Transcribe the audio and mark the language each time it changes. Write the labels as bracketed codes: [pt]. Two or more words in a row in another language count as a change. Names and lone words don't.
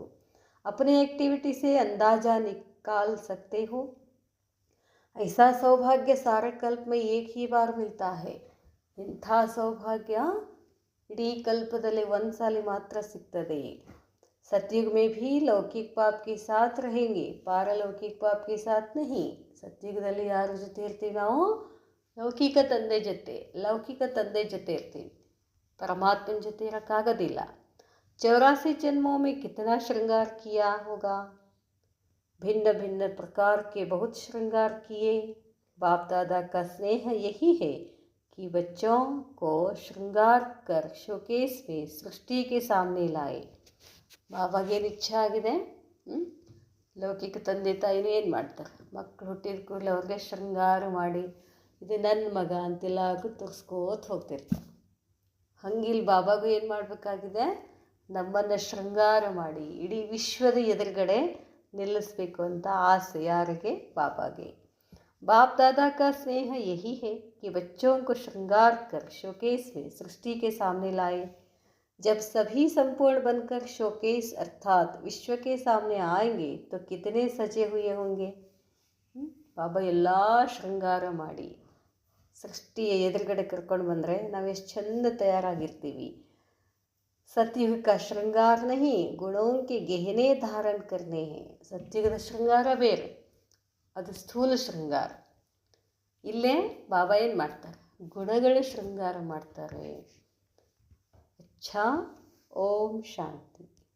[hi] अपनी एक्टिविटी से अंदाज़ा निकाल सकते हो, ऐसा सौभाग्य सारे कल्प में एक ही बार मिलता है. [kn] ಇಂಥ ಸೌಭಾಗ್ಯ ಇಡೀ ಕಲ್ಪದಲ್ಲಿ ಒಂದು ಸಾಲ ಮಾತ್ರ ಸಿಗ್ತದೆ. [hi] सतयुग में भी लौकिक पाप के साथ रहेंगे, पारलौकिक पाप के साथ नहीं. [kn] ಸತ್ಯುಗದಲ್ಲಿ ಯಾರ ಜೊತೆ ಇರ್ತೀವಿ ನಾವು, ಲೌಕಿಕ ತಂದೆ ಜೊತೆ, ಲೌಕಿಕ ತಂದೆ ಜೊತೆ ಇರ್ತೀವಿ, ಪರಮಾತ್ಮನ ಜೊತೆ ಇರೋಕ್ಕಾಗೋದಿಲ್ಲ. [hi] 84 जन्मों में कितना श्रृंगार किया होगा, भिन्न भिन्न प्रकार के बहुत श्रृंगार किए. बाप दादा का स्नेह यही है कि बच्चों को श्रृंगार कर शोकेस में सृष्टि के सामने लाए. [kn] ಬಾಬಾಗೇನು ಇಚ್ಛೆ ಆಗಿದೆ, ಲೌಕಿಕ ತಂದೆ ತಾಯಿನೂ ಏನು ಮಾಡ್ತಾರೆ, ಮಕ್ಕಳು ಹುಟ್ಟಿದ ಕೂಡಲೇ ಅವ್ರಿಗೆ ಶೃಂಗಾರ ಮಾಡಿ ಇದು ನನ್ನ ಮಗ ಅಂತೆಲ್ಲ ತೋರಿಸ್ಕೋತ ಹೋಗ್ತಿರ್ತಾರೆ. ಹಂಗಿಲ್ಲಿ ಬಾಬಾಗೂ ಏನು ಮಾಡಬೇಕಾಗಿದೆ, ನಮ್ಮನ್ನು ಶೃಂಗಾರ ಮಾಡಿ ಇಡೀ ವಿಶ್ವದ ಎದುರುಗಡೆ ನಿಲ್ಲಿಸಬೇಕು ಅಂತ ಆಸೆ. ಯಾರಿಗೆ, ಬಾಬಾಗೆ. [hi] बाप दादा का स्नेह यही है कि बच्चों को श्रृंगार कर शोकेस में सृष्टि के सामने लाए. जब सभी संपूर्ण बनकर शोकेस अर्थात विश्व के सामने आएंगे तो कितने सजे हुए होंगे. [kn] ಬಾಬಾ ಎಲ್ಲ ಶೃಂಗಾರ ಮಾಡಿ ಸೃಷ್ಟಿಯ ಎದುರುಗಡೆ ಕರ್ಕೊಂಡು ಬಂದರೆ ನಾವು ಎಷ್ಟು ಚಂದ ತಯಾರಾಗಿರ್ತೀವಿ. [hi] सतयुग का श्रृंगार नहीं, गुणों के गहने धारण करने हैं. [kn] ಸತ್ಯುಗದ ಶೃಂಗಾರ ಬೇರೆ, ಅದು ಸ್ಥೂಲ ಶೃಂಗಾರ. ಇಲ್ಲೇ ಬಾಬಾ ಏನು ಮಾಡ್ತಾರೆ, ಗುಣಗಳ ಶೃಂಗಾರ ಮಾಡ್ತಾರೆ. [hi] अच्छा, ओम शांति.